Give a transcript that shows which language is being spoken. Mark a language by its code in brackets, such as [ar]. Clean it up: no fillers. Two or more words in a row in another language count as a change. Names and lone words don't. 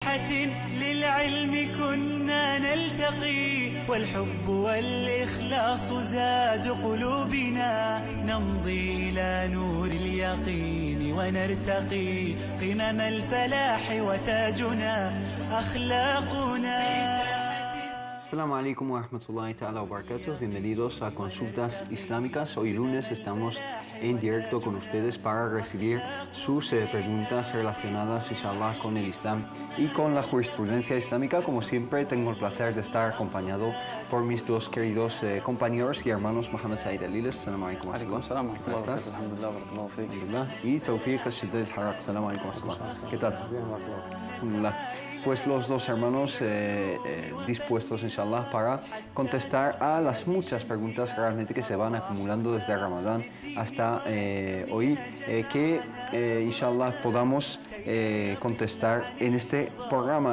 [ar] ساحة للعلم كنا نلتقي، والحب والإخلاص زاد قلوبنا، نمضي إلى نور اليقين ونرتقي قمم الفلاح وتاجنا أخلاقنا. السلام عليكم ورحمة الله تعالى وبركاته. [es] Bienvenidos a Consultas Islámicas. Hoy lunes estamos en directo con ustedes para recibir sus preguntas relacionadas, inshallah, con el Islam y con la jurisprudencia islámica. Como siempre, tengo el placer de estar acompañado por mis dos queridos compañeros y hermanos, Mohamed Said Aliles. [ar] السلام عليكم ورحمة الله. [es] ¿Cómo estás? Y Tawfiq al-Shiddad al-Haraq. [ar] السلام عليكم ورحمة الله. [es] ¿Qué tal? Bien, Alhamdulillah. Pues los dos hermanos dispuestos, inshallah, para contestar a las muchas preguntas realmente que se van acumulando desde Ramadán hasta hoy, que inshallah podamos contestar en este programa.